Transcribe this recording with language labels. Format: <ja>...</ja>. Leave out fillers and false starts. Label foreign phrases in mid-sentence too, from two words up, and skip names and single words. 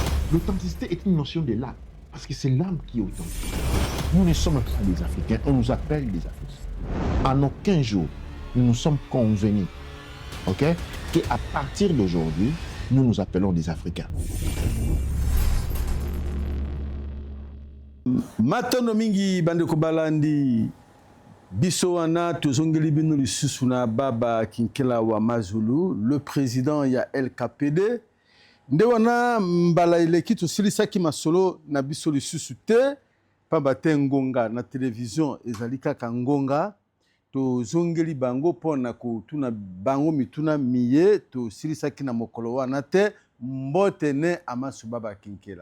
<fr>L'authenticité est une notion de l'âme, parce que c'est l'âme qui est authentique. Nous ne sommes pas des Africains, on nous appelle des Africains. En aucun jour, nous nous sommes convenus, ok, qu'à partir d'aujourd'hui, nous nous appelons des Africains.</fr> <ln>Matondo mingi bandeko balandi biso wana tozongeli bino lisusu na baba Kinkela wa Mazulu,</ln> <fr>le président</fr> <ln>ya LKPD. Nde wana mbala eleki tosilisaki masolo na biso lisusu te pamba te ngonga na télévision ezali kaka ngonga tozongeli bango pona kotuna bango mituna miye tosilisaki na mokolo wana te mbote ne amasu baba Kinkela.</ln>